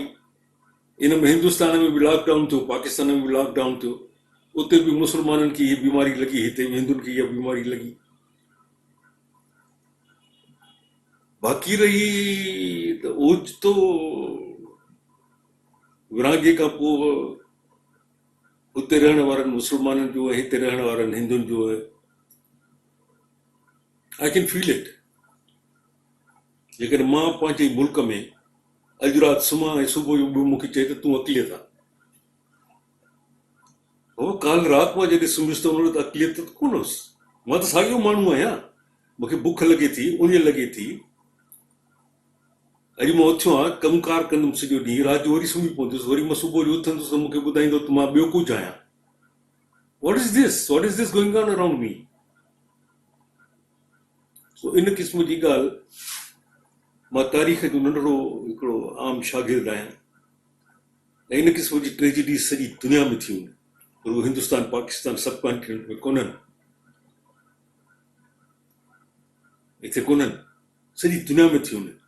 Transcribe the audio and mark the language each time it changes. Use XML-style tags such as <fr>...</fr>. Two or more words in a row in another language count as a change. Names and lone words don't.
<sd>इन में हिंदुस्तान में बि लॉकडाउन थियो, पाकिस्तान में बि लॉकडाउन थियो, उते बि मुस्लमाननि खे इहा बीमारी लॻी, हिते बि हिंदुनि खे इहा बीमारी लॻी। बाक़ी रही त ओचितो विरहाङे खां पोइ उते रहण वारनि मुस्लमाननि जो ऐं हिते रहण वारनि हिंदुनि जो,</sd> <en>I can feel it.</en> <sd>जेकॾहिं मां पंहिंजे मुल्क में अॼु राति सुम्हां ऐं सुबुह जो ॿियो मूंखे चए त तूं अक़लियत आहे, हो काल राति मां जॾहिं सुम्हियुसि त उन वटि अक़लियत त कोन हुअसि। मां त साॻियो माण्हू आहियां, मूंखे बुख लॻे थी, उञ लॻे थी। अॼु मां उथियो आहियां, कमकार कंदुमि सॼो ॾींहुं, राति जो वरी सुम्ही पवंदुसि, वरी मां सुबुह जो उथंदुसि त मूंखे ॿुधाईंदो त मां ॿियो कुझु आहियां।</sd> <en>What is this going on around me?</en> <sd>So इन क़िस्म जी ॻाल्हि, मां तारीख़ जो नंढड़ो हिकिड़ो आम शागिर्द आहियां, ऐं इन क़िस्म जी ट्रेजिडी सॼी दुनिया में थियूं, पर उहे हिंदुस्तान पाकिस्तान सब कॉन्टिनेंट में कोन्हनि, हिते कोन्हनि, सॼी दुनिया में थियूं।</sd>